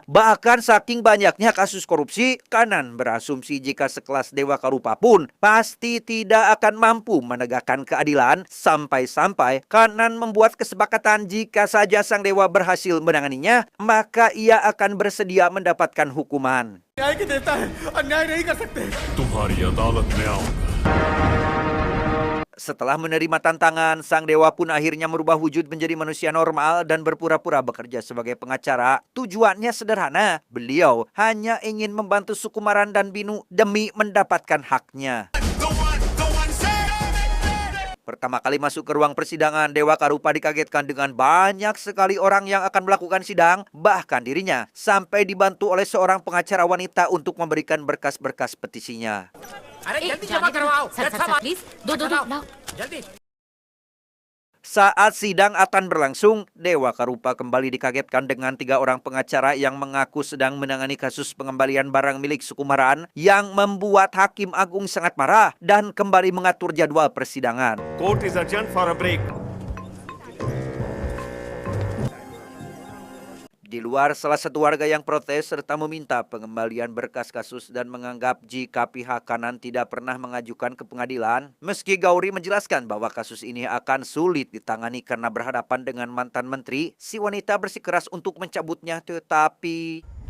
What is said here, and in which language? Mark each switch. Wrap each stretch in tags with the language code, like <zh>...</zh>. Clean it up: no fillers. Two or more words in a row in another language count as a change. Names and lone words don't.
<id>Bahkan saking banyaknya kasus korupsi, Kanan berasumsi jika sekelas Dewa Karupa pun pasti tidak akan mampu menegakkan keadilan. Sampai-sampai Kanan membuat kesepakatan jika saja sang dewa berhasil menanganinya, maka ia akan bersedia mendapatkan hukuman.</id> <hi>तुम्हारी अदालत में आऊंगा.</hi> <id>Setelah menerima tantangan, sang dewa pun akhirnya merubah wujud menjadi manusia normal dan berpura-pura bekerja sebagai pengacara. Tujuannya sederhana, beliau hanya ingin membantu Sukumaran dan Binu demi mendapatkan haknya. Pertama kali masuk ke ruang persidangan, Dewa Karupa dikagetkan dengan banyak sekali orang yang akan melakukan sidang, bahkan dirinya sampai dibantu oleh seorang pengacara wanita untuk memberikan berkas-berkas petisinya.</id> <hi>अरे जल्दी जमा करवाओ प्लीज दो दो दो लाओ जल्दी</hi> <id>Saat sidang akan berlangsung, Dewa Karupa kembali dikagetkan dengan 3 orang pengacara yang mengaku sedang menangani kasus pengembalian barang milik Sukumaran yang membuat Hakim Agung sangat marah dan kembali mengatur jadwal persidangan.</id> <en>Court is adjourned for a break</en> <id>Di luar, salah satu warga yang protes serta meminta pengembalian berkas kasus dan menganggap jika pihak kanan tidak pernah mengajukan ke pengadilan, meski Gauri menjelaskan bahwa kasus ini akan sulit ditangani karena berhadapan dengan mantan menteri, si wanita bersikeras untuk mencabutnya, tetapi...</id>